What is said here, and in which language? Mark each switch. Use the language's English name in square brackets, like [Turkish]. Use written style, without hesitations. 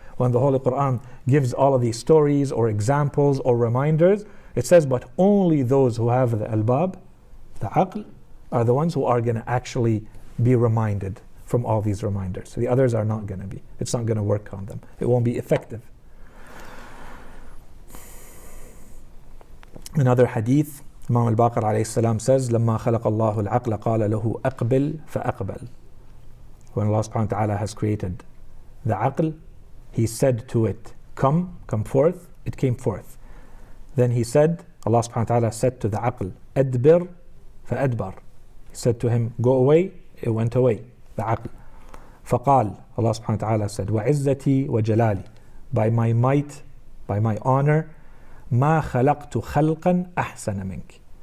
[English] When the Holy Quran gives all of these stories or examples or reminders, it says, but only those who have the albab, the aql, are the ones who are going to actually be reminded from all these reminders. The others are not going to be. It's not going to work on them. It won't be effective. Another hadith, [Arabic] Imam al-Baqir alayhi salam [English] says, [Arabic] لما خلق الله العقل قال له أقبل فأقبل. [English] When Allah subhanahu wa ta'ala has created the aql, He said to it, come forth, it came forth. Then He said, Allah subhanahu wa ta'ala said to the aql, [Arabic] أدبر فأدبر. [English] He said to him, go away, it went away, the aql. [Arabic] فقال, [English] Allah subhanahu wa ta'ala said, [Arabic] وعزتي وجلالي, [English] by my might, by my honor, [Arabic] ما خلقت خلقا أحسن منك.